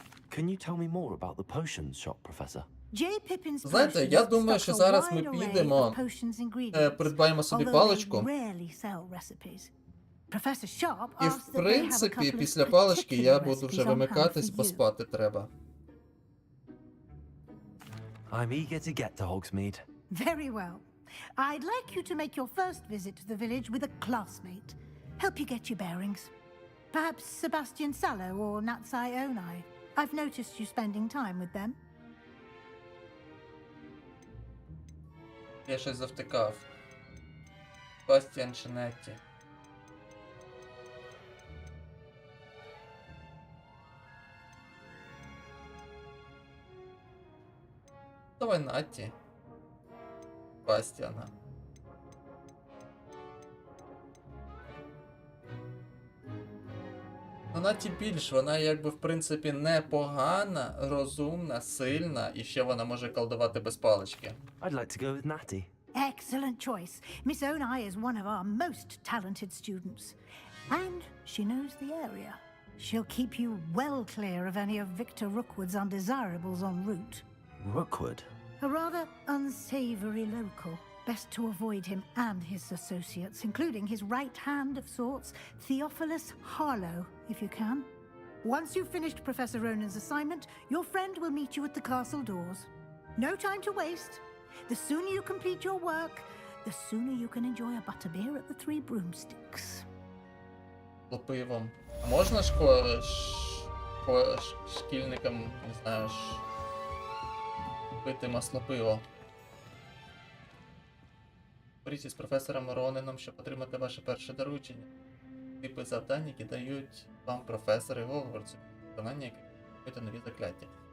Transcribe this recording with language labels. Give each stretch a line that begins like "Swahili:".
English: Can you tell me more about the potions shop, Professor?
Ukrainian: Знаєте, я думаю, що зараз ми підемо, придбаємо собі паличку. І, в принципі, після палички я буду вже вимикатись, бо спати треба.
English: I'm eager to get to Hogsmeade. Very well. I'd like you to make your first visit to the village with a classmate. Help you get your bearings. Perhaps Sebastian Sallow or Natsai Onai. I've noticed you spending time with them.
Ukrainian: Я щось завтикав. Бастіан Шинетті. Давай Натті. Бастіана. Ну, Натті більш, вона якби в принципі непогана, розумна, сильна, і ще вона може колдувати без палички.
English: I'd like to go with Natty. Excellent choice. Miss Onai is one of our most talented students. And she knows the area. She'll keep you well clear of any of Victor Rookwood's undesirables en route. Rookwood? A rather unsavory local. Best to avoid him and his associates, including his right hand of sorts, Theophilus Harlow, if you can. Once you've finished Professor Ronan's assignment, your friend will meet you at the castle doors. No time to waste. The sooner you complete your work, the sooner you can enjoy a butterbeer at the Three Broomsticks.
Ukrainian: Пивом. А можна шкільникам, не знаю, пити маслопиво? Говоріть із професором Ронином, щоб отримати ваше перше доручення. Типи завдань, які дають вам професори Гогвартсу, виконання яких дають нові закляття.